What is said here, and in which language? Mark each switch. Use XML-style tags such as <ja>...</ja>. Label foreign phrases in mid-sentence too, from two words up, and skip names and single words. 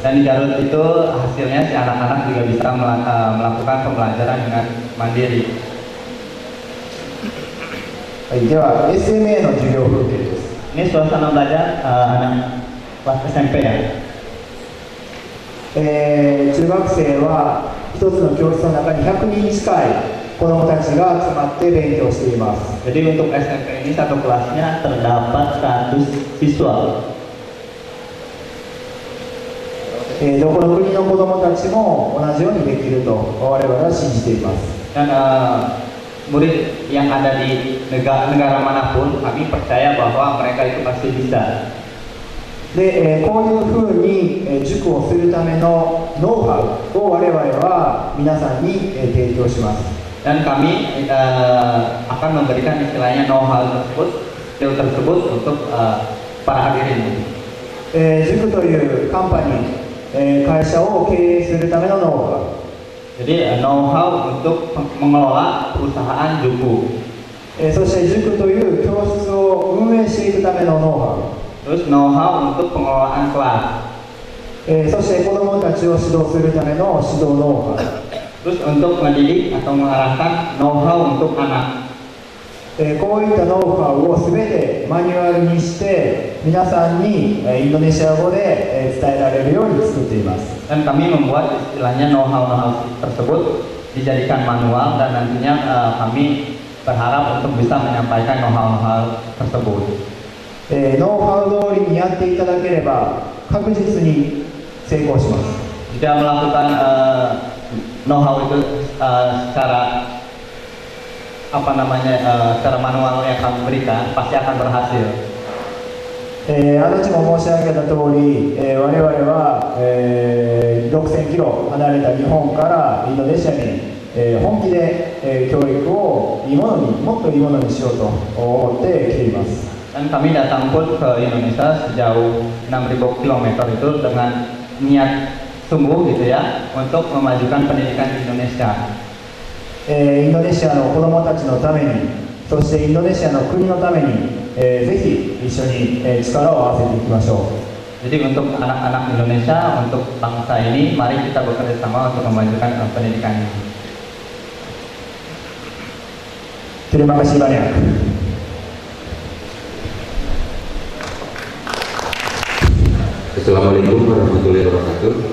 <id>Dan di Garut itu hasilnya si anak-anak juga bisa melakukan pembelajaran dengan mandiri.</id> <ja>では SMA の授業風景です。</ja> <id>Ini suasana belajar anak kelas SMP ya.</id> <ja>中学生は一つの教室の中に100人近い子どもたちが集まって勉強しています。</ja> <id>Jadi untuk SMP ini satu kelasnya terdapat 100 siswa.</id> <ja>どこの国の子どもたちも同じようにできると我々は信じています。</ja> <id>Dan murid yang ada di negara manapun kami percaya bahwa mereka itu pasti bisa.</id> <ja>で、こういうふうに塾をするためのノウハウを我々は皆さんに提供します。</ja> <id>Dan kami akan memberikan istilahnya know-how tersebut untuk para hadirin.</id> <ja>塾というカンパニー、会社を経営するためのノウハウ。</ja> <id>Jadi know-how untuk mengelola perusahaan juku.</id> <ja>そして塾という教室を運営していくためのノウハウ。</ja> <id>Terus know-how untuk pengelolaan kelas.</id> <ja>そして子どもたちを指導するための指導ノウハウ。</ja> <id>Terus untuk mendidik atau mengarahkan know-how untuk anak.</id> <ja>こういったノウハウをすべてマニュアルにして皆さんにインドネシア語で伝えられるように作っています。</ja> <id>Dan kami membuat istilahnya know-how tersebut dijadikan manual dan nantinya kami berharap untuk bisa menyampaikan know-how tersebut.</id> <ja>ノウハウ通りにやっていただければ確実に成功します。</ja> <id>Jika melakukan know-how itu secara apa namanya secara manual yang kami berikan pasti akan berhasil.</id> <ja>足立も申し上げた通り、我々は、6000キロ離れた日本からインドネシアに、本気で、教育をもっといいものにしようと思って来ています。</ja> <id>Dan kami datang pun ke Indonesia sejauh 6.000 km itu dengan niat sungguh gitu ya untuk memajukan pendidikan di Indonesia.</id> <ja>インドネシアの子どもたちのために、そしてインドネシアの国のために、ぜひ一緒に、力を合わせていきましょう。</ja> <id>Jadi untuk anak-anak Indonesia, untuk bangsa ini, mari kita bekerja sama untuk memajukan pendidikan ini. Terima kasih banyak.</id> <ar>السلام عليكم ورحمة الله وبركاته.</ar>